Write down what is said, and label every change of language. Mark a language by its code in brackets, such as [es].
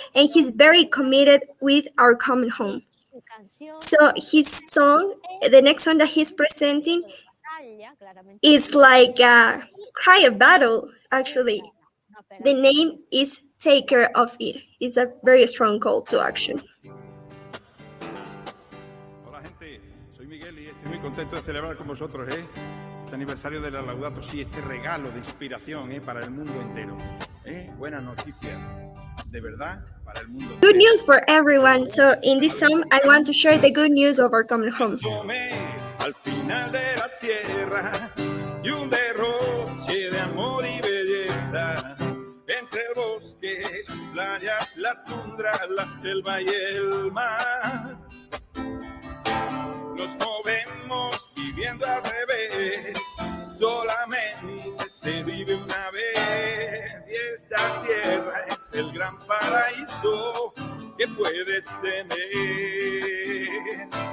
[en] And he's very committed with our common home. So his song, the next song that he's presenting, is like a cry of battle, actually. The name is Take Care of It. It's a very strong call to action. [es] Hola gente, soy Miguel y estoy muy contento de celebrar con vosotros este aniversario de la Laudato Si, este regalo de inspiración para el mundo entero. Buena noticia, de verdad, para el mundo entero. [en] Good news for everyone. So in this song, I want to share the good news of our common home. [es] Al final de la tierra y un derroche de amor y belleza entre el bosque, las playas, la tundra, la selva y el mar. Nos movemos viviendo al revés, solamente se vive una vez y esta tierra es el gran paraíso que puedes tener.